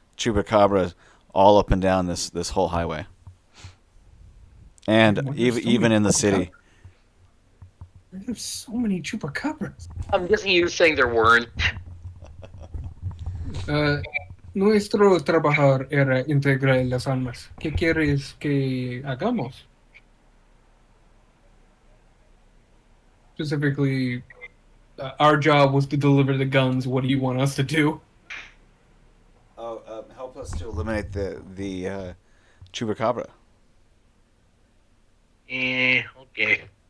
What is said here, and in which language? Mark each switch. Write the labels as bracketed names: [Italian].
[English] chupacabras all up and down this whole highway, and Why there's so even many in the chupacabras? city. There's so many chupacabras. I'm guessing you were saying there weren't. [Spanish] Nuestro trabajar era integrar las armas. ¿Qué quieres que hagamos? [English] Specifically, our job was to deliver the guns. What do you want us to do? Oh, help us to eliminate the chupacabra. Okay.